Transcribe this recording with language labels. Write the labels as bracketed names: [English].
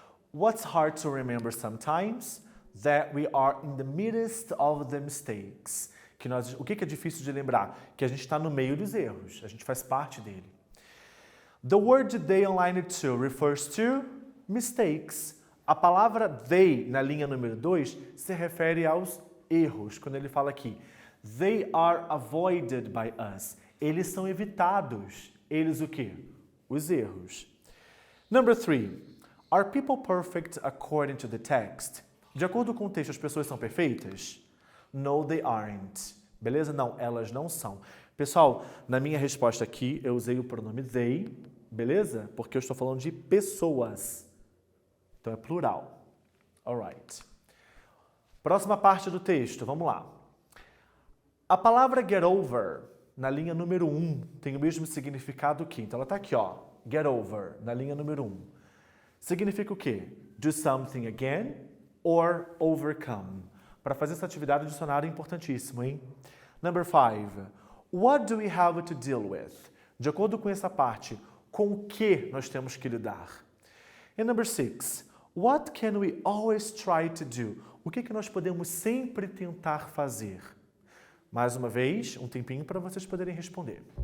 [English] What's hard to remember sometimes? That we are in the midst of the mistakes. [Portuguese] O que é difícil de lembrar? Que a gente está no meio dos erros. A gente faz parte dele. [English] The word they on line 2 refers to mistakes. [Portuguese] A palavra they, na linha número 2, se refere aos erros. Quando ele fala aqui, [English] they are avoided by us. [Portuguese] Eles são evitados. Eles o quê? Os erros. [English] Number 3. Are people perfect according to the text? [Portuguese] De acordo com o texto, as pessoas são perfeitas? [English] No, they aren't. [Portuguese] Beleza? Não, elas não são. Pessoal, na minha resposta aqui, eu usei o pronome they, beleza? Porque eu estou falando de pessoas. Então é plural. Alright. Próxima parte do texto, vamos lá. A palavra get over, na linha número 1, tem o mesmo significado que. Então ela está aqui, ó. Get over, na linha número 1. Significa o quê? [English] Do something again or overcome. [Portuguese] Para fazer essa atividade, o dicionário é importantíssimo, hein? [English] Number 5. What do we have to deal with? [Portuguese] De acordo com essa parte, com o que nós temos que lidar? [English] And number 6. What can we always try to do? [Portuguese] O que nós podemos sempre tentar fazer? Mais uma vez, um tempinho para vocês poderem responder.